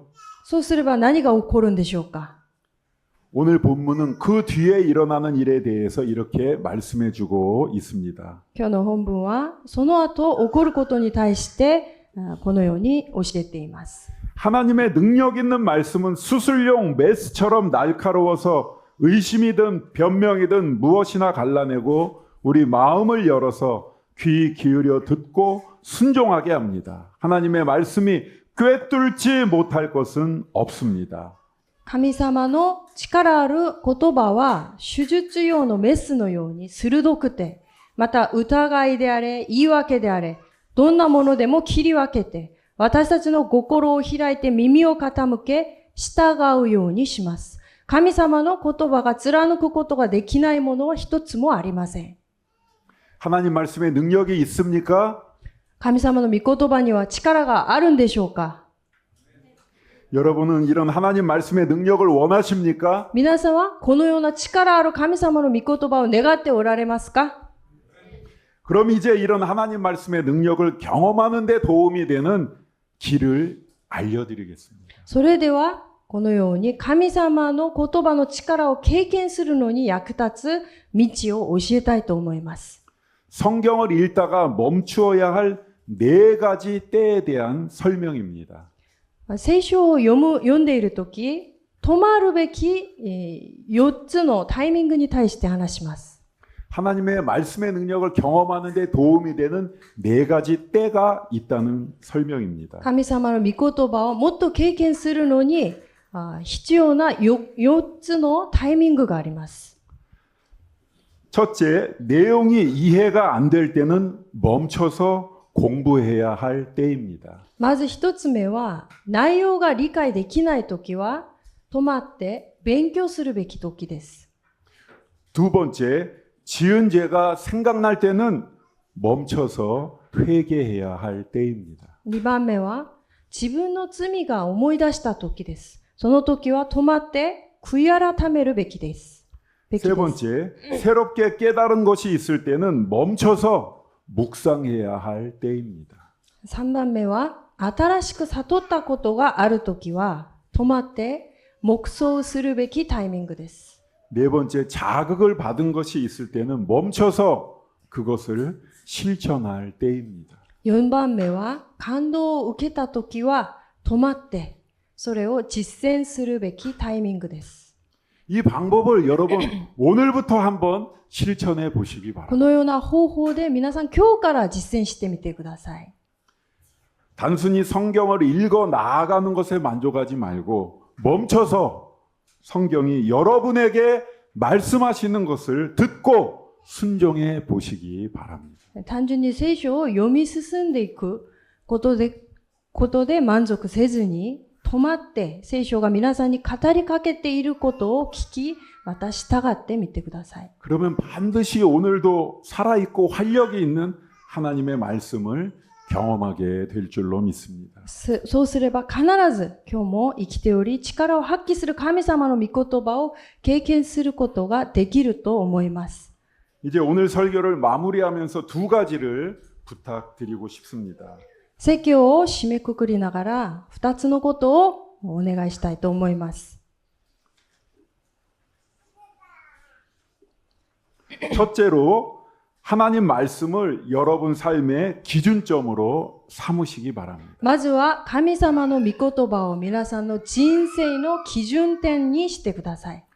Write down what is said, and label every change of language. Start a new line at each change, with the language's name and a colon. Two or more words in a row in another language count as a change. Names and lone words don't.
Japanese: そうすれば何が起こるんでしょうか。
Korean: 오늘 본문은 그 뒤에 일어나는 일에 대해서 이렇게 말씀해 주고 있습니다.
Japanese: 今日の本文はその後起こることに対してこのように教えています。
Korean: 하나님의 능력 있는 말씀은 수술용 메스처럼 날카로워서 의심이든 변명이든 무엇이나 갈라내고 우리 마음을 열어서 귀 기울여 듣고 순종하게 합니다. 하나님의 말씀이 꿰뚫지 못할 것은 없습니다.
Japanese: 神様の力ある言葉は手術用のメスのように鋭くて、また疑いであれ、言い訳であれ、どんなものでも切り分けて、私たちの心を開いて耳を傾け、従うようにします。神様の言葉が貫くことができないものは一つもありません。
Korean: 하나님 말씀에 능력이 있습니까?
Japanese: 神様の御言葉には力があるんでしょうか。
Korean: 여러분은 이런 하나님 말씀의 능력을 원하십니까?
Japanese: 皆さんはこのような力ある神様の御言葉を願っておられますか？
Korean: 그럼 이제 이런 하나님 말씀의 능력을 경험하는 데 도움이 되는 길을 알려드리겠습니다.
Japanese: それではこのように神様の言葉の力を経験するのに役立つ道を教えたいと思います。
Korean: 성경을 읽다가 멈추어야 할 4가지 때에 대한 설명입니다.
Japanese: 聖書を読んでいるとき、止まるべき4つのタイミングに対して話します。
Korean: 하나님의 말씀의 능력을 경험하는 데 도움이 되는 4가지 때가 있다는 설명입니다.
Japanese: 神様の御言葉をもっと経験するのに必要な4つのタイミングがあります。
Korean: 첫째, 내용이 이해가 안 될 때는 멈춰서 공부해야 할 때입니다.
Japanese: まず一つ目は、内容が理解できないときは、止まって勉強するべき時です。
Korean: 두 번째, 지은 죄가 생각날 때는 멈춰서 회개해야 할 때입니다.
Japanese: 2 番目は、自分の罪が思い出した時です。その時は止まって悔い改めるべきです。
Korean: 세 번째, 새롭게 깨달은 것이 있을 때는 멈춰서 묵상해야 할 때입니다.
Japanese: 3 番目は、新しく悟ったことがあるときは、止まって黙想するべきタイミングです。
Korean: 네 번째, 자극을 받은 것이 있을 때는 멈춰서 그것을 실천할 때입니다.
Japanese: 4 番目は、感動を受けたときは、止まって、それを実践するべきタイミングです。
Korean: 이 방법을 여러분 오늘부터 한번 실천해 보시기
Japanese: こ
Korean: 바랍니다.
Japanese: のような方法で皆さん今日から実践してみてください。
Korean: 단순히 성경을 읽어 나아가는 것에 만족하지 말고 멈춰서 성경이 여러분에게 말씀하시는 것을 듣고 순종해 보시기 바랍니다.
Japanese: 単純に聖書を読み進んでいくことで満足せずに、止まって聖書が皆さんに語りかけていることを聞き、また従ってみてください。
Korean: 그러면 반드시 오늘도 살아있고 활력이 있는 하나님의 말씀을 경험하게 될 줄로 믿습니다.
Japanese: そうすれば必ず今日も生きており、力を発揮する神様の御言葉を経験することができると思います。
Korean: 이제 오늘 설교를 마무리하면서 2가지를 부탁드리고 싶습니다.
Japanese: 説教を締めくくりながら2つのことをお願いしたいと思います。
Korean: 첫째로 하나님 말씀을 여러분 삶의 기준점으로 삼으시기 바랍니다.
Japanese: まずは神様の御言葉を皆さんの人生の基準点にしてください。